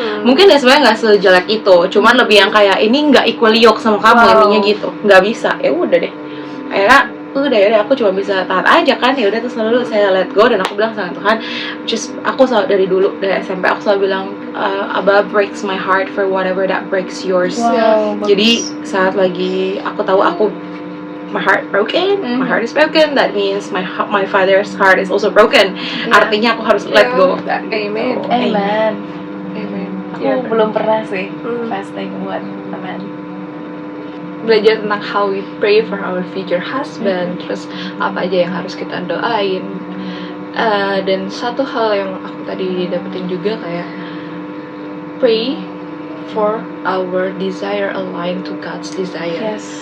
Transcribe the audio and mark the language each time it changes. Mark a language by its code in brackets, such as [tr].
[id] Mungkin dia sebenarnya nggak sejelek itu, cuman lebih yang kayak ini nggak [en] equally yoke [id] sama kamu, intinya gitu, nggak bisa. Ya udah deh, akhirnya udah aku cuma bisa taat aja kan. Ya udah, terus selalu saya let go, dan aku bilang sama Tuhan, aku selalu dari dulu, dari SMP aku selalu bilang, [en] Abba breaks my heart for whatever that breaks yours. [id] Jadi saat lagi aku tahu [en] my heart broken, my heart is broken, that means my father's heart is also broken. [id] Artinya aku harus [en] let go of that. [id] Amen. Aku belum pernah sih fasting buat teman. Belajar tentang [en] how we pray for our future husband, [id] terus apa aja yang harus kita doain. Dan satu hal yang aku tadi dapetin juga kayak [en] pray for our desire align to God's desire.